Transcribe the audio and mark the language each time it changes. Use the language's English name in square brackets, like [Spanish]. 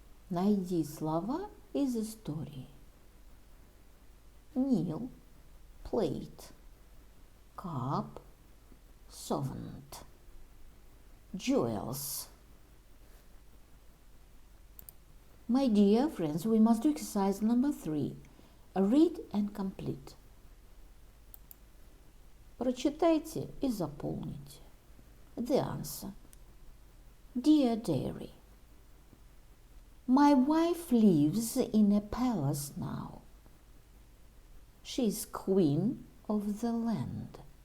[Russian] Найди слова из истории. [English] Kneel, plate, cup, servant, jewels. My dear friends, we must do exercise number 3. Read and complete. [Russian] Прочитайте и заполните. [English] The answer. Dear Diary, my wife lives in a palace now. She is queen of the land.